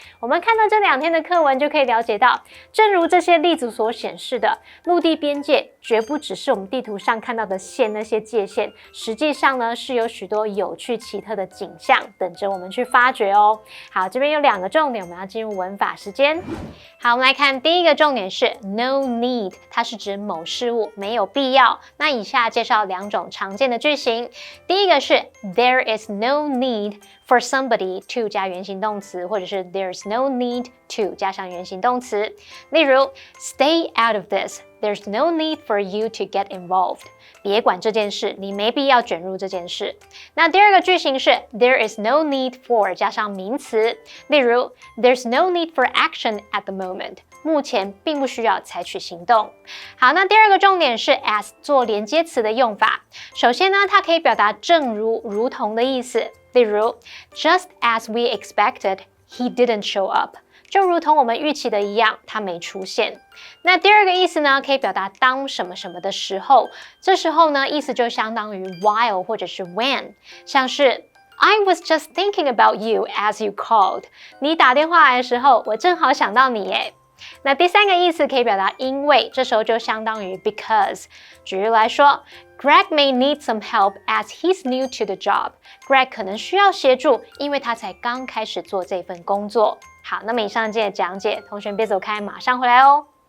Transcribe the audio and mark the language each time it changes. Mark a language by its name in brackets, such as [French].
[Chinese] 我们看到这2天的课文就可以了解到，正如这些例子所显示的，陆地边界绝不只是我们地图上看到的线，那些界限，实际上呢是有许多有趣奇特的景象等着我们去发掘哦。好，这边有2个重点，我们要进入文法时间。好，我们来看第一个重点是 no need， 它是指某事物没有必要。那以下介绍2种常见的句型。第一个是 [English] there is no need for somebody to [Chinese] 加原形动词，或者是 [English] there's no need to [Chinese] 加上原形动词。 [English] 例如 stay out of this。There's no need for you to get involved. [Chinese] 别管这件事，你没必要卷入这件事。那第2个句型是 [English] There is no need for [Chinese] 加上名词，例如 [English] There's no need for action at the moment. [Chinese] 目前并不需要采取行动。好，那第2个重点是 as 做连接词的用法。首先呢，它可以表达正如、如同的意思，例如 [English] Just as we expected, he didn't show up. [Chinese] 就如同我们预期的一样，它没出现。那第2个意思呢，可以表达当什么什么的时候，这时候呢，意思就相当于 while 或者是 when， 像是 [English] I was just thinking about you as you called。 [Chinese] 你打电话来的时候，我正好想到你耶。那第3个意思可以表达因为，这时候就相当于 because。举例来说 [English] ，Greg may need some help as he's new to the job。 [Chinese] Greg 可能需要协助，因为他才刚开始做这份工作。好，那么以上这些讲解，同学别走开，马上回来哦。